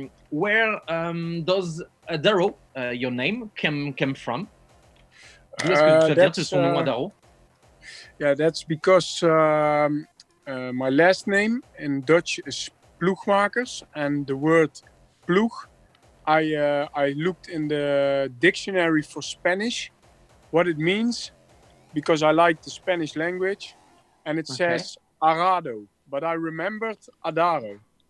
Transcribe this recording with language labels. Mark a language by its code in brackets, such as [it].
[en] Where does ADARO, your name, come from? [fr] D'où est-ce que ça vient de son nom ADARO? [en] Yeah, that's because my last name in Dutch is ploegmakers, and the word ploeg, I looked in the dictionary for Spanish, what it means, because I like the Spanish language, and it says arado, but I remembered ADARO.